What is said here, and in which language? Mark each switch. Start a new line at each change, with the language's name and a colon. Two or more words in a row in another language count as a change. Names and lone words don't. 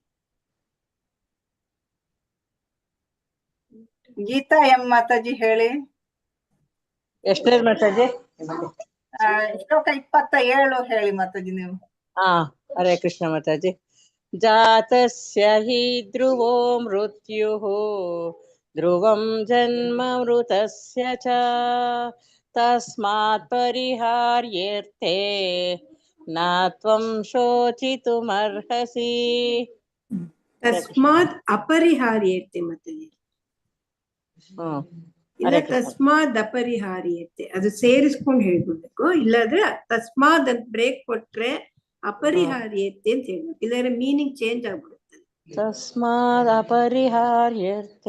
Kannada: ಗೀತಾ ಎಂ ಮಾತಾಜಿ ಹೇಳಿ. ಎಷ್ಟನೇದು ಮಾತಾಜಿ? ಶ್ಲೋಕ 27 ಹೇಳಿ ಮಾತಾಜಿ ನೀವು.
Sanskrit: ಹರೇ ಕೃಷ್ಣ ಮಾತಾಜಿ. ಜಾತಸ್ಯ ಹಿ ಧ್ರುವೋ ಮೃತ್ಯುಃ ಧ್ರುವಂ ಜನ್ಮ ಮೃತಸ್ಯ ಚ ತಸ್ಮಾತ್ ಪರಿಹಾರ್ಯೇರ್ಥೇ ನ ತ್ವಂ ಶೋಚಿತುಮರ್ಹಸಿ. ತಸ್ಮಾತ್ ಅಪರಿಹಾರ್ಯತೆ ಮಾತಾಜಿ.
Kannada: ಇಲ್ಲ
Sanskrit: ತಸ್ಮಾದ್ ಅಪರಿಹಾರ್ಯತೆ
Kannada: ಅದು ಸೇರಿಸ್ಕೊಂಡು ಹೇಳ್ಬಿಡ್ಬೇಕು. ಇಲ್ಲಾದ್ರೆ ತಸ್ಮಾದ್ ಅಂತ ಬ್ರೇಕ್ ಕೊಟ್ರೆ ಅಪರಿಹಾರ್ಯತೆ ಅಂತ ಹೇಳ್ಬೇಕು. ಇಲ್ಲಾದ್ರೆ
English: meaning change
Kannada: ಆಗ್ಬಿಡುತ್ತೆ.
Sanskrit: ತಸ್ಮಾದ್ ಅಪರಿಹಾರ್ಯತೆ.